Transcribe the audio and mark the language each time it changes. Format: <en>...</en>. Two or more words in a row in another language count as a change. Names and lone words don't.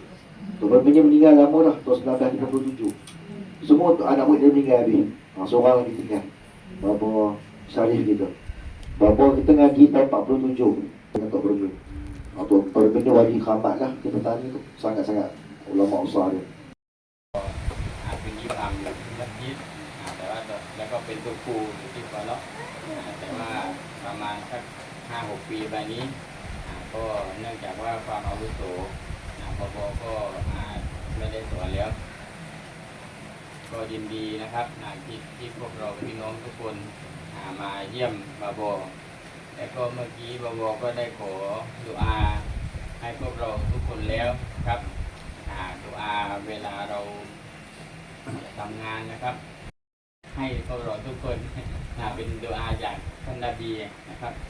<ms>Tok Bermin ni meninggal lama dah, tahun 1957. Semua anak murid dia meninggal habis. Seorang lagi tinggal, Bapa Syarif kita. Bapa kita ngaji tahun 47 dengan Tok Bermin. Tok Bermin ni wali khamat lah di petani tu. Sangat-sangat ulama besar dia. Pergi masjid</ms> <th>แต่ว่าแล้วก็เป็นตัวครูอยู่ที่ฟอลล์แต่ว่าประมาณสัก 5-6 ปีไปนี้ก็เนื่อง จากว่าความอาวุโสปปก็ไม่ได้สอนแล้วก็ยินดีนะครับที่พวกเราพี่น้องทุกคนมาเยี่ยมบาบอแต่ก็เมื่อกี้บาบอก็ได้ขอดุอาให้พวกเราทุกคนแล้วครับดุอาเวลาเราทำงานนะครับให้พวกเราทุกคนเป็นดุอาจากท่านนบีนะครับ</th>